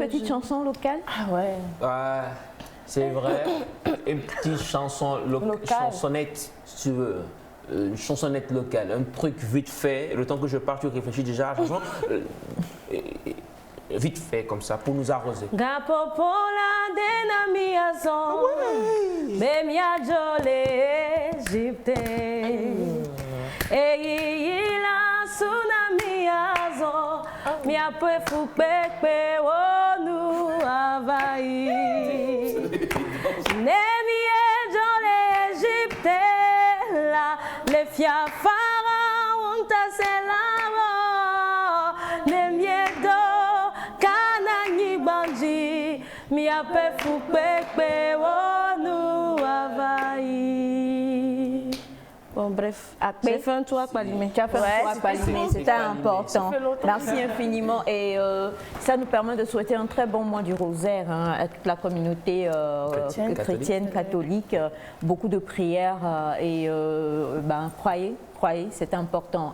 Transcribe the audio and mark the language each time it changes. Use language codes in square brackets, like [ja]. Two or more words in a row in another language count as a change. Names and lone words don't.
[fr] Une petite chanson locale? Ah ouais. C'est vrai, une petite chanson chansonnette, si tu veux, une chansonnette locale, un truc vite fait, le temps que je parte, tu réfléchis déjà à la chanson, vite fait comme ça, pour nous arroser. [ee] Gapopola denamiazon, bemia jole Egypte, eyila tsunamiazon, mia pe fukpekpe wonu avayi. Nemie jole Egypte, le fia pharaon taselamo, nemie do kanani banji, mi ape fukpekpe wonu avayi. [fr] Bon bref, j'ai fait un tour à Palimé. Tu as fait un tour à Palimé, c'était important. Merci infiniment et ça nous permet de souhaiter un très bon mois du rosaire hein, à toute la communauté chrétienne, catholique. Beaucoup de prières et croyez, c'est important.